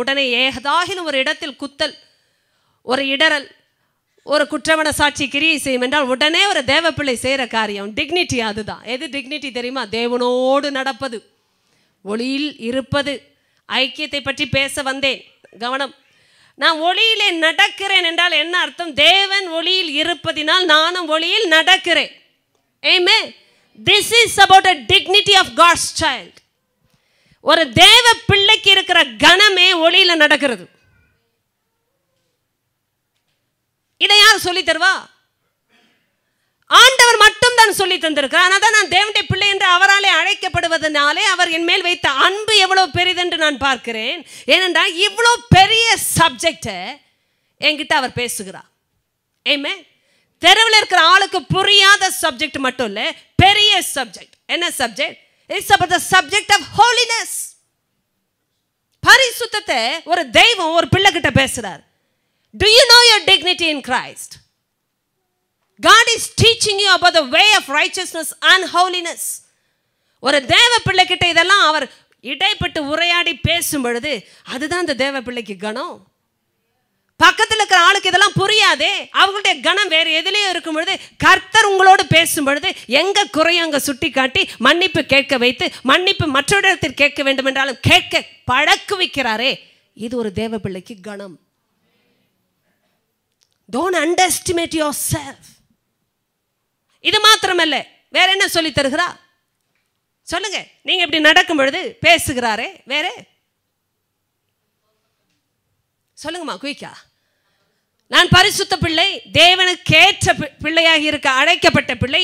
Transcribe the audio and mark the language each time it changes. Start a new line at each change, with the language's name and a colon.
Tamil: உடனே ஏதாகிலும் ஒரு இடத்தில் குத்தல், ஒரு இடரல், ஒரு குற்றவன சாட்சி கிரியை செய்யும் என்றால் உடனே ஒரு தேவ பிள்ளை செய்கிற காரியம் டிக்னிட்டி. அதுதான். எது டிக்னிட்டி தெரியுமா? தேவனோடு நடப்பது, ஒளியில் இருப்பது. ஐக்கியத்தை பற்றி பேச வந்தேன், கவனம். நான் ஒளியிலே நடக்கிறேன் என்றால் என்ன அர்த்தம்? தேவன் ஒளியில் இருப்பதினால் நானும் ஒளியில் நடக்கிறேன்.
English: Amen. This is about a dignity of God's child.
Tamil: ஒரு தேவ பிள்ளைக்கு இருக்கிற கணமே ஒளியில நடக்கிறது. இதை யார் சொல்லி தருவா? ஆண்டவர் மட்டும் தான் சொல்லி தந்திருக்கிறார். ஆனால் நான் தேவனுடைய பிள்ளை என்று அவராலே அழைக்கப்படுவதனாலே அவர் என் மேல் வைத்த அன்பு எவ்வளவு பெரிதென்று நான் பார்க்கிறேன். ஏனென்றால் இவ்வளோ பெரிய சப்ஜெக்டை என்கிட்ட அவர் பேசுகிறார். ஆமென். தெருவில் இருக்கிற ஆளுக்கு புரியாத சப்ஜெக்ட் மட்டும் இல்லை, பெரிய சப்ஜெக்ட். என்ன subject?
English: It's about the subject of holiness.
Tamil: பரிசுத்தத்தை ஒரு தெய்வம் ஒரு பிள்ளை கிட்ட பேசுறார்.
English: Do you know your dignity in Christ? God is teaching you about the way of righteousness and holiness.
Tamil: ஒரு தேவ பிள்ளை கிட்ட இதெல்லாம் அவர் இடைப்பட்டு உரையாடி பேசும் பொழுது அதுதான் அந்த தேவ பிள்ளைக்கு கணம். பக்கத்தில் இருக்கிற ஆளுக்கு இதெல்லாம் புரியாதே, அவங்களுடைய கணம் வேறு எதுலேயும் இருக்கும் பொழுது கர்த்தர் உங்களோடு பேசும் பொழுது எங்க குறையும் அங்கே சுட்டி காட்டி மன்னிப்பு கேட்க வைத்து மன்னிப்பு மற்றொரு கேட்க வேண்டும் என்றாலும் கேட்க பழக்கு வைக்கிறாரே, இது ஒரு தேவ பிள்ளைக்கு கணம்.
English: Don't underestimate yourself.
Tamil: இது மாத்திரமல்ல, வேற என்ன சொல்லி தருகிறா சொல்லுங்க? நீங்க இப்படி நடக்கும் பொழுது பேசுகிறாரே, வேற சொல்லுங்கம்மா குயிக்கா. நான் பரிசுத்த பிள்ளை, தேவனுக்கு ஏற்ற பிள்ளையாக இருக்க அழைக்கப்பட்ட பிள்ளை.